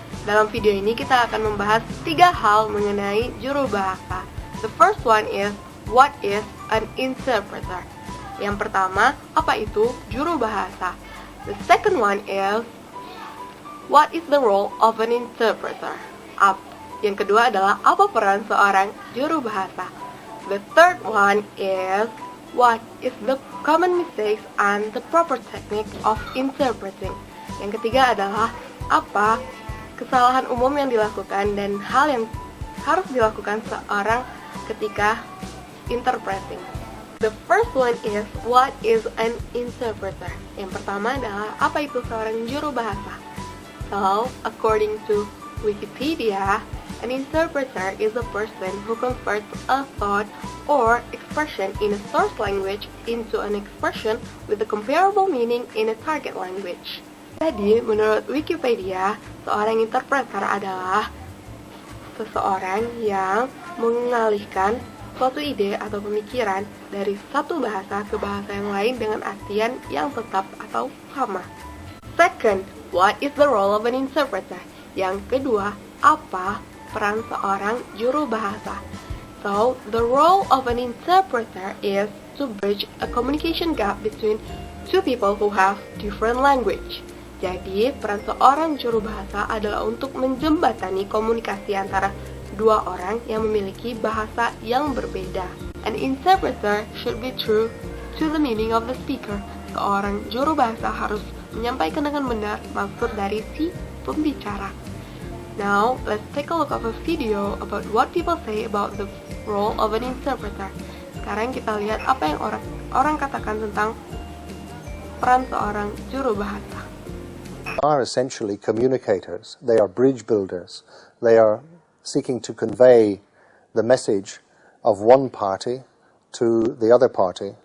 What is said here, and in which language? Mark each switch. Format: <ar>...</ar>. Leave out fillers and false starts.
<id>Dalam video ini kita akan membahas 3 hal mengenai juru bahasa.</id> <en>The first one is, what is an interpreter?</en> <id>Yang pertama, apa itu juru bahasa?</id> <en>The second one is, what is the role of an interpreter?</en> <id>Yang kedua adalah, apa peran seorang juru bahasa?</id> <en>The third one is, what is the common mistakes and the proper technique of interpreting?</en> <id>Yang ketiga adalah, apa kesalahan umum yang dilakukan dan hal yang harus dilakukan seorang ketika interpreting.</id> <en>The first one is, what is an interpreter?</en> <id>Yang pertama adalah, apa itu seorang juru bahasa?</id> <en>So, according to Wikipedia, an interpreter is a person who converts a thought or expression in a source language into an expression with a comparable meaning in a target language.</en> <id>Jadi, menurut Wikipedia, seorang interpreter adalah seseorang yang mengalihkan suatu ide atau pemikiran dari satu bahasa ke bahasa yang lain dengan artian yang tetap atau sama.</id> <en>Second, what is the role of an interpreter?</en> <id>Yang kedua, apa peran seorang juru bahasa?</id> <en>So, the role of an interpreter is to bridge a communication gap between two people who have different language.</en> <id>Jadi, peran seorang juru bahasa adalah untuk menjembatani komunikasi antara dua orang yang memiliki bahasa yang berbeda.</id> <en>An interpreter should be true to the meaning of the speaker.</en> <id>Seorang juru bahasa harus menyampaikan dengan benar maksud dari si pembicara.</id> <en>Now, let's take a look at a video about what people say about the role of an interpreter.</en> <id>Sekarang kita lihat apa yang orang katakan tentang peran seorang juru bahasa.</id> <en>Are essentially communicators. They are bridge builders. They are seeking to convey the message of one party to the other party.</en>